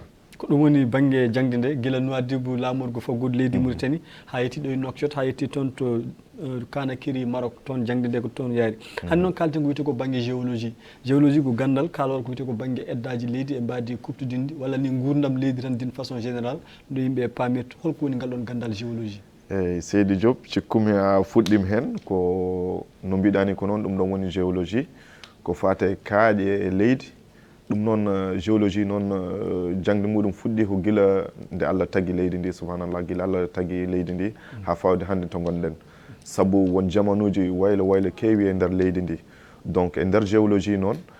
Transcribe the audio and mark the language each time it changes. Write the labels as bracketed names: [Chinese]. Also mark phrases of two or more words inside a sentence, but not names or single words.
[Fula] ko ɗum woni banggue jangde nde guila Nouadhibou lamorgo faggude leydi Mauritanie ha yetti ɗo e Nouakchott ha yetti toon to Kanakiri Maroc toon jangde nde ko toon yaari hande noon kalten ko wiyete ko banggue géologie ko gandal kalol ko wiyete ko banggue eddaji leydi e mbadi kuptodinde walla ni gurdam leydi tan [French] d'une façon générale [Fula] no yimɓe pamirta holko woni ngal ɗon gandal géologie eyyi Seydi Diop cikkumi a fuɗɗima hen ko no mbiɗani ko noon ɗum ɗon woni géologie ko fate kaaƴe e leydi ɗum noon géologie noon jangde muɗum fuɗɗi ko guila nde Allah tagui leydi ndi subhanallah guila Allah tagui leydi ndi ha fawde hande to gonɗen saabu won jamanuji waylo keewi e nder leydi ndi donc e nder géologie noon